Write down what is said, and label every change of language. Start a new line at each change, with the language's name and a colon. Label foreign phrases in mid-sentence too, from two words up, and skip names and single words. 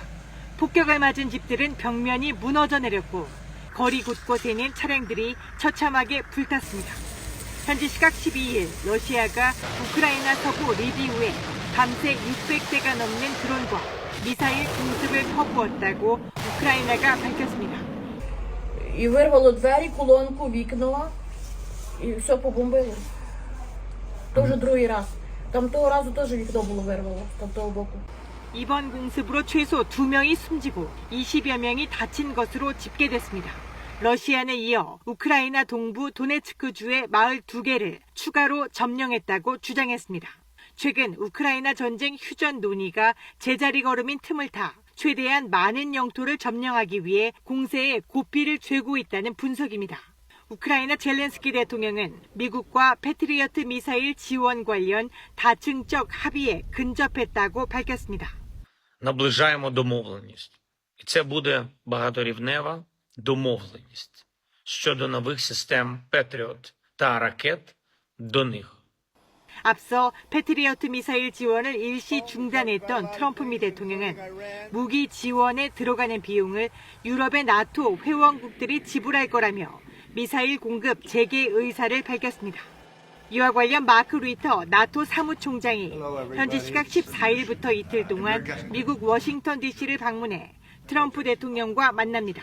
Korean: 폭격을 맞은 집들은 벽면이 무너져 내렸고 거리 곳곳에 있는 차량들이 처참하게 불탔습니다. 현지 시각 12일 러시아가 우크라이나 서부 리비우에 밤새 600대가 넘는 드론과 미사일 공습을 퍼부었다고 우크라이나가 밝혔습니다.
Ukrainian: І вирвало двері, колонку, вікно, і все побомбило. То вже другий раз. Там того разу теж вікно було вирвало, там того боку.
Korean: 이번 공습으로 최소 2명이 숨지고 20여 명이 다친 것으로 집계됐습니다. 러시아는 이어 우크라이나 동부 도네츠크주의 마을 2개를 추가로 점령했다고 주장했습니다. 최근 우크라이나 전쟁 휴전 논의가 제자리 걸음인 틈을 타 최대한 많은 영토를 점령하기 위해 공세에 고삐를 쬐고 있다는 분석입니다. 우크라이나 젤렌스키 대통령은 미국과 패트리어트 미사일 지원 관련 다층적 합의에 근접했다고 밝혔습니다.
Ukrainian: наближаємо домовленість. І це буде багаторівнева домовленість щодо нових систем Петріот та ракет до них.
Korean: 앞서 패트리어트 미사일 지원을 일시 중단했던 트럼프 미 대통령은 무기 지원에 들어가는 비용을 유럽의 나토 회원국들이 지불할 거라며 미사일 공급 재개 의사를 밝혔습니다. 이와 관련 마크 루이터 나토 사무총장이 현지 시각 14일부터 이틀 동안 미국 워싱턴 DC를 방문해 트럼프 대통령과 만납니다.